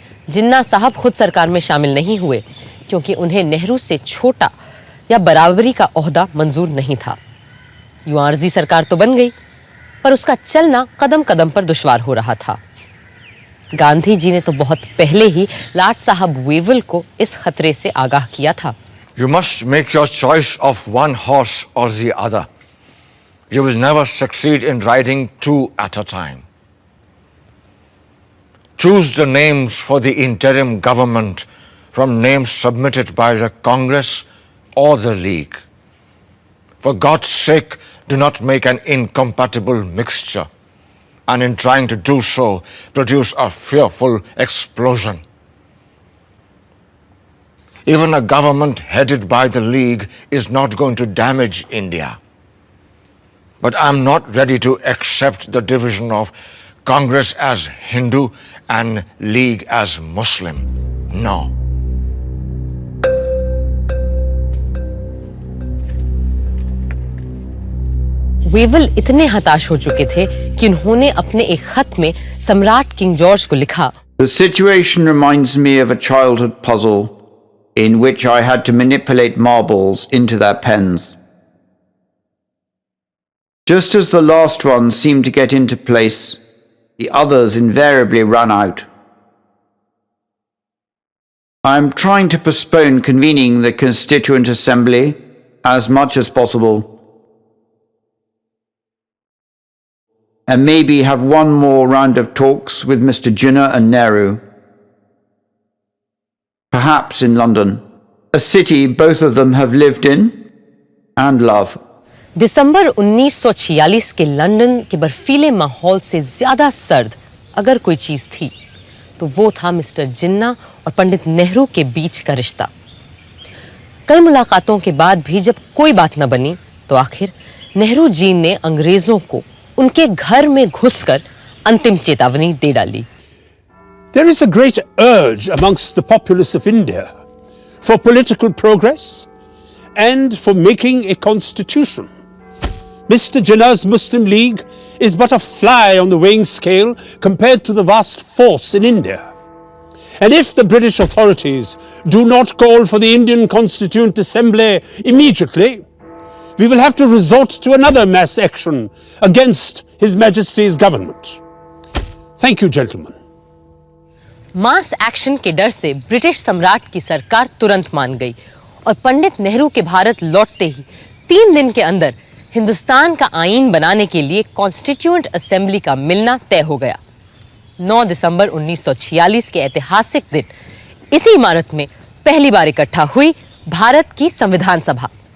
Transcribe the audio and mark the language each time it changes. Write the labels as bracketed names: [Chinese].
[Hindi] जिन्ना साहब खुद सरकार में शामिल नहीं हुए क्योंकि उन्हें नेहरू से छोटा या बराबरी का ओहदा मंजूर नहीं था। यूं आर्जी सरकार तो बन गई, पर उसका चलना कदम कदम पर दुश्वार हो रहा था। गांधी जी ने तो बहुत पहले ही लाट साहब वेवल को इस खतरे से आगाह किया था। [English] You must make your choice of one horse or the other. You will never succeed in riding two at a time. Choose the names for the interim government from names submitted by the Congress or the League. For God's sake, do not make an incompatible mixture, and in trying to do so, produce a fearful explosion. Even a government headed by the League is not going to damage India. But I'm not ready to accept the division of Congress as Hindu and League as Muslim. No. [Hindi] Wavell इतने हताश हो चुके थे कि उन्होंने अपने एक खत में सम्राट किंग जॉर्ज को लिखा, [English] The situation reminds me of a childhood puzzle in which I had to manipulate marbles into their pens. Just as the last one seemed to get into place, the others invariably ran out. I am trying to postpone convening the Constituent Assembly as much as possible, and maybe have one more round of talks with Mr. Jinnah and Nehru. Perhaps in London, a city both of them have lived in and love. [Hindi] दिसंबर 1946 के London के बर्फीले माहौल से ज्यादा सर्द अगर कोई चीज थी तो वो था मिस्टर जिन्ना और पंडित नेहरू के बीच का रिश्ता। कई मुलाकातों के बाद भी जब कोई बात न बनी तो आखिर नेहरू जी ने अंग्रेजों को उनके घर में घुसकर अंतिम चेतावनी दे डाली। [English] There is a great urge amongst the populace of India for political progress and for making a constitution. Mr. Jinnah's Muslim League is but a fly on the weighing scale compared to the vast force in India. And if the British authorities do not call for the Indian Constituent Assembly immediately, we will have to resort to another mass action against His Majesty's government. Thank you, gentlemen. [Hindi] Mass action के डर से British सम्राट की सरकार तुरंत मान गई और पंडित नेहरू के भारत लौटते ही 3 दिन के अंदर हिंदुस्तान का आईन बनाने के लिए कॉन्स्टिट्यूएंट असेंबली का मिलना तय हो गया। 9 दिसंबर 1946 के ऐतिहासिक दिन इसी इमारत में पहली बार इकट्ठा हुई भारत की संविधान सभा।